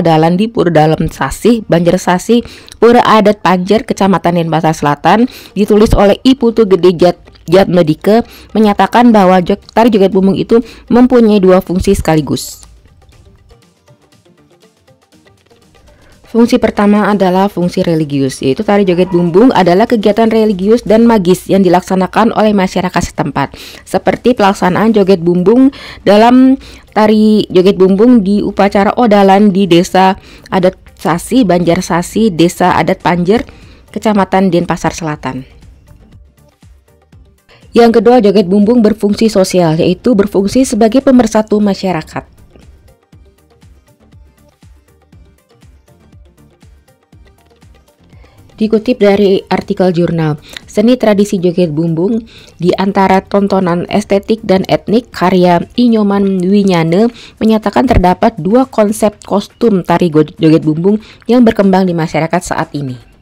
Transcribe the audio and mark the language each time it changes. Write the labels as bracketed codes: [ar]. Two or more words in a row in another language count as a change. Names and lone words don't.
[id] odalan di Pura Dalem Sasih, Banjar Sasih, Pura Adat Panjer, Kecamatan Denpasar Selatan, ditulis oleh I Putu Gede Jatmedike, menyatakan bahwa tari joget bumbung itu mempunyai dua fungsi sekaligus. Fungsi pertama adalah fungsi religius, yaitu tari joget bumbung adalah kegiatan religius dan magis yang dilaksanakan oleh masyarakat setempat, seperti pelaksanaan joget bumbung dalam tari joget bumbung di upacara odalan di Desa Adat Sasih, Banjar Sasih, Desa Adat Panjer, Kecamatan Denpasar Selatan. Yang kedua, joget bumbung berfungsi sosial, yaitu berfungsi sebagai pemersatu masyarakat. Dikutip dari artikel jurnal Seni Tradisi Joget Bumbung, di antara tontonan estetik dan etnik, karya Inyoman Winyane menyatakan terdapat dua konsep kostum tari joget bumbung yang berkembang di masyarakat saat ini.